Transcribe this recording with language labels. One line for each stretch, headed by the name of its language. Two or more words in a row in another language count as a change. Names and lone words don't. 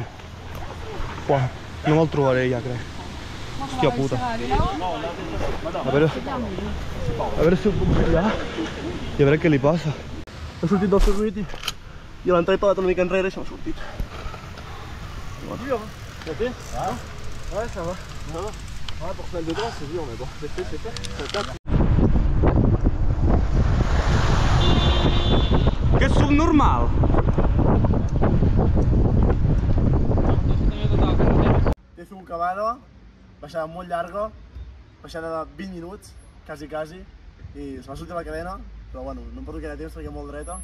Catalan: Uah, no me'l trobaré ja, crec. Hòstia puta. A veure si ho puc fallar i a veure què li passa. He sortit del circuit i l'entrada he pelat una mica enrere i se m'ha sortit. Ja té?
French: Ouais, ça va. Ouais, pour se mettre dedans, c'est dur, mais bon, c'est fait, c'est fait. Ça tape.
Catalan: Que és subnormal! He fet un cavada, baixada molt llarga, baixada de 20 minuts, quasi, i se m'ha sortit la cadena, però bueno, no em porto gaire temps perquè molt dreta.